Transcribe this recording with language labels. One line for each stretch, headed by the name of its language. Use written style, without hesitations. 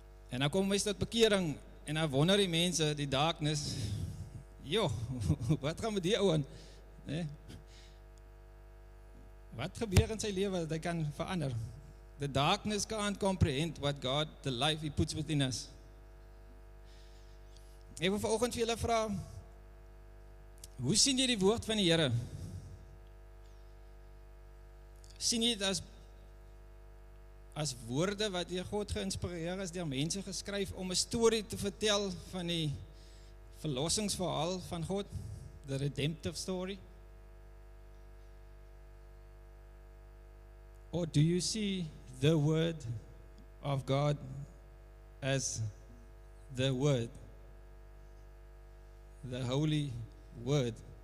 Afrikaans: En dan kom ons tot bekering en dan wonder die mense, die darkness, joh, wat gaan met die ouan? Nee? Wat gebeur in sy lewe dat hy kan verander?
English: The darkness can't comprehend what God, the life He puts within us.
Afrikaans: Ek wil vanoggend vir julle vra, hoe sien jy die woord van die Here? Sien jy dit as woorde wat deur God geïnspireer is, deur mense geskryf om 'n storie te vertel van die verlossingsverhaal van God,
English: the redemptive story? Or do you see the word of God as the word, the holy word?